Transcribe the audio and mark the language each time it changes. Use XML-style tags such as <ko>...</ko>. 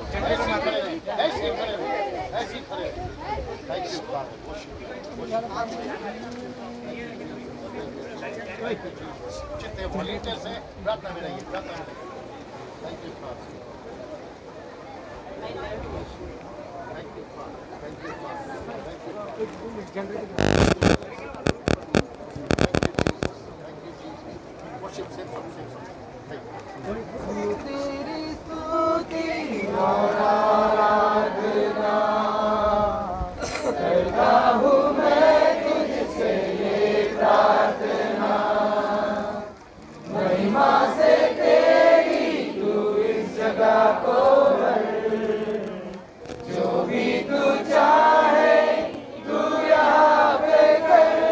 <hi>ऐसे खड़े रहो, ऐसे खड़े रहो। थैंक यू जितने वॉलंटियर्स हैं, प्रार्थना में रहिए, प्रार्थना में रहिए।</hi> <en>Thank you father, thank you father, thank you father, thank you. Worship, sing song, sing song. Thank you.</en> <hi>तेरी स्तुति और आराधना करता हूँ मैं तुझसे ये प्रार्थना, महिमा से तेरी तू इस जगह को भर, जो भी तू चाहे तू यहाँ पे कर।</hi>